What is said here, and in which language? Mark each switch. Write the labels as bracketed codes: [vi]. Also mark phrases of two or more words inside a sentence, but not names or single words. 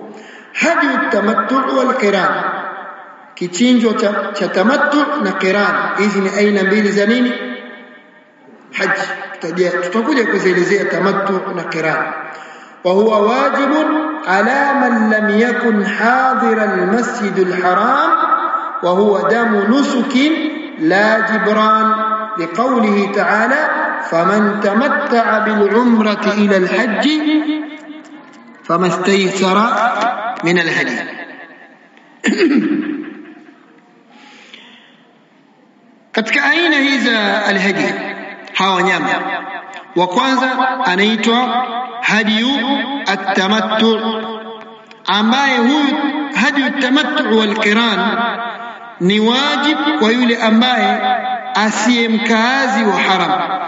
[ar] هدي التمتع والقران, [sw] kichinjwa cha tamattu na qiran. Hizi ni aina mbili za nini? Haji. Tutakuja kuzielezea tamattu na qiran. [ar] وهو واجب على من لم يكن حاضر المسجد الحرام وهو دم نسك لا جبران، لقوله تعالى فمن تمتع بالعمرة إلى الحج فما استيسر من الهدي. [sw] katika aina hizi alhadi hawa nyama, wa kwanza anaitwa [ar] هدي التمتع, [sw] ambaye huyu [ar] هدي التمتع والقران [sw] ni wajib kwa yule ambaye asiye mkaazi wa haram.